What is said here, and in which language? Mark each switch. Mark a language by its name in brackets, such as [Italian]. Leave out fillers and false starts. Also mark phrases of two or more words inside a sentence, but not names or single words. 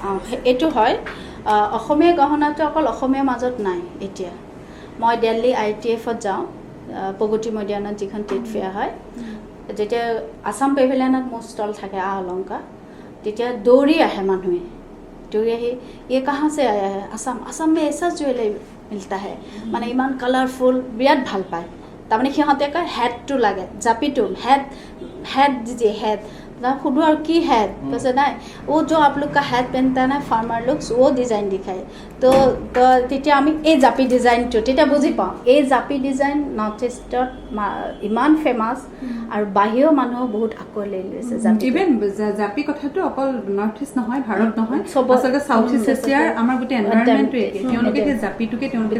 [Assamese] এইটো হয় অসমীয়া গহনাটো অকল অসমীয়া মাজত নাই এতিয়া মই দিল্লী ITFত যাওঁ প্ৰগতি মৈদানত যিখন [English] trade fair [Assamese] হয় যেতিয়া আছাম পেভিলিয়নত মোৰ ষ্টল থাকে অলংকাৰ তেতিয়া দৌৰি আহে মানুহে দৌৰি আহি [Hindi] ये कहाँ से आया है आसाम में ऐसा ज्वेलरी मिलता है [Assamese] মানে ইমান কালাৰফুল বিৰাট ভাল পায় তাৰমানে সিহঁতে কয় হেডটো লাগে জাপিটো [Hindi] हेड दीजिए हेड खुदो और की हेड कैसे ना वो जो आप लोग का हेड पहनता है ना [English] farmer looks [Hindi] वो डिजाइन दिखाए तो [Assamese] তেতিয়া আমি এই জাপি ডিজাইনটো তেতিয়া বুজি পাওঁ এই জাপি ডিজাইন নৰ্থ ইষ্টত ইমান ফেমাছ আৰু বাহিৰৰ মানুহ বহুত আঁকোৱালি লৈছে ইভেন জাপি কথাটো অকল নৰ্থ ইষ্ট নহয় ভাৰত নহয় আচলতে সাউথ ইষ্ট এছিয়াৰ আমাৰ গোটেই এনভাইৰনমেণ্টটো একে তেওঁলোকে সেই জাপিটোকে তেওঁলোকে